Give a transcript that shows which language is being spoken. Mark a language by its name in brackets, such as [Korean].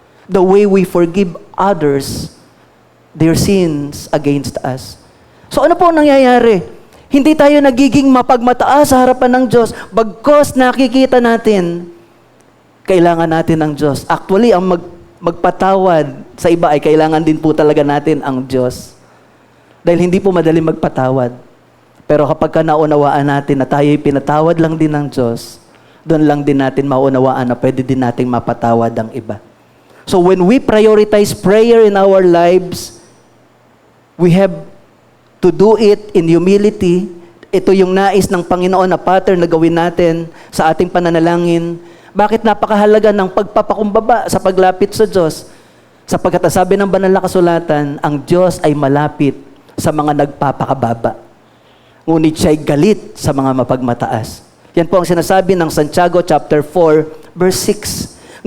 [English] The way we forgive others their sins against us. [Filipino] So ano po ang nangyayari? Hindi tayo nagiging mapagmataas sa harapan ng Diyos, bagkos nakikita natin, kailangan natin ng Diyos. Actually, ang magpatawad sa iba ay kailangan din po talaga natin ang Diyos. Dahil hindi po madali magpatawad. Pero kapag naunawaan natin na tayo'y pinatawad lang din ng Diyos, doon lang din natin maunawaan na pwede din nating mapatawad ang iba. [English] So when we prioritize prayer in our lives, we have to do it in humility. [Filipino] Ito yung nais ng Panginoon na pattern na gawin natin sa ating pananalangin. Bakit napakahalaga ng pagpapakumbaba sa paglapit sa Diyos? Sapagkat sabi ng banal na kasulatan, ang Diyos ay malapit sa mga nagpapakababa. Ngunit siya'y galit sa mga mapagmataas. Yan po ang sinasabi ng Santiago chapter 4, verse 6.